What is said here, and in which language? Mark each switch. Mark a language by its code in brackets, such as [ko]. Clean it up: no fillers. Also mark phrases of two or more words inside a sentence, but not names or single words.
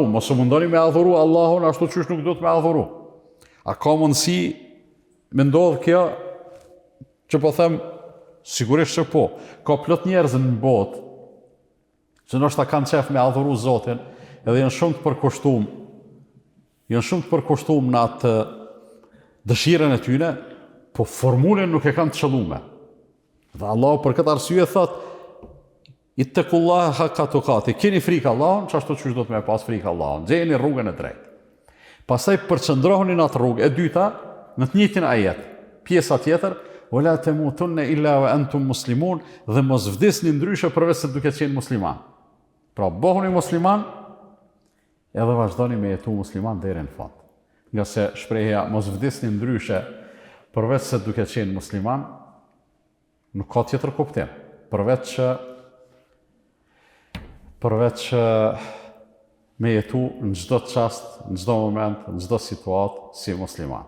[sq] Mos mundoni me adhuru Allahun ashtu që nuk do të me adhuru. A ka mundësi me ndodhë kjo, që po them, sigurisht që po, ka plot njerëz në botë, që nështë ta kanë qef me adhuru Zotin, edhe janë shumë të përkushtum në atë dëshiren e tyne, po formulën nuk e kanë të qëllume. Dhe Allah për këtë arsye thot, [ar] اتقوا الله حق تقاته, [sq] keni frikë Allahun, që ashtu që do të me pas frikë Allahun, gjeni rrugën e drejtë. Pastaj përqëndrohuni në atë rrugë. E dyta, në të njëjtin ajet, pjesa tjetër, [ar] ولا تموتن إلا وأنتم مسلمون, [sq] dhe mos vdesni ndryshe përveç se duke qenë musliman. Pra bëhuni musliman, edhe vazhdoni me jetu musliman deri në fund. Nga se shprehja mos vdesni ndryshe përveç se duke qenë musliman, nuk ka tjetër kuptim, përveç me jetu në çdo çast, në çdo moment, në çdo situatë si musliman.